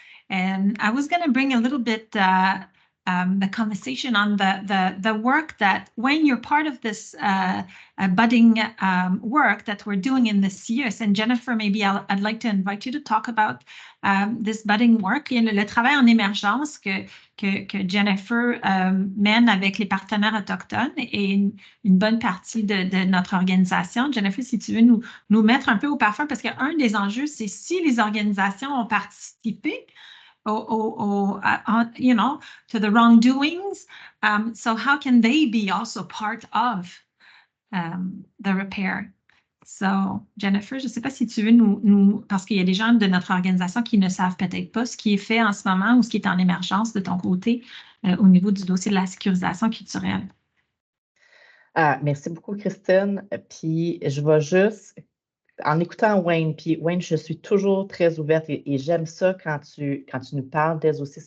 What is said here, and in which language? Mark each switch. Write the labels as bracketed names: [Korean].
[English] And I was going to bring a little bit the conversation on the work that when you're part of this budding work that we're doing in this years, and Jennifer, maybe I'd like to invite you to talk about this budding work [French] et le travail en émergence que Jennifer mène avec les partenaires autochtones et une bonne partie de notre organisation. Jennifer, si tu veux nous mettre un peu au parfum, parce qu'un des enjeux, c'est si les organisations ont participé to the wrongdoings. [English] So how can they be also part of the repair? [French] So, Jennifer, je ne sais pas si tu veux parce qu'il y a des gens de notre organisation qui ne savent peut-être pas ce qui est fait en ce moment ou ce qui est en émergence de ton côté au niveau du dossier de la sécurisation culturelle. Merci beaucoup, Christine. Puis, je vais juste en écoutant Wayne, puis Wayne, je suis toujours très ouverte et j'aime ça quand tu nous parles des aussi.